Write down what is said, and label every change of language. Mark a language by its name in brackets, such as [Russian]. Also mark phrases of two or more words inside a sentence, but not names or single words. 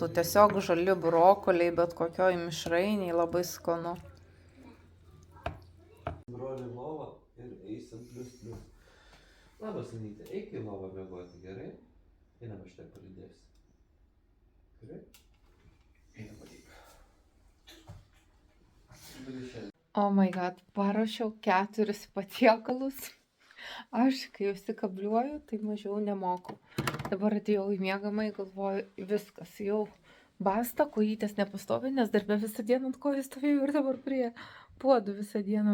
[Lithuanian] Tiesiog žali brokoliai, bet kokioj mišrainiai labai skanu. Broli lovą ir eisim plius. Labas, Anytė, eik į lovą miegoti, gerai? Einam, aš taip palydėsiu. Gerai? Einam, patyk. [English] Oh my god, [Lithuanian] paruošiau 4 patiekalus. Aš, kai užsikabliuoju, tai mažiau nemoku. Dabar atėjau į miegamąjį, galvoju, viskas, jau basta, kojytės nepastovi, nes darbe visą dieną ant kojų stovėjau ir dabar prie puodų visą dieną.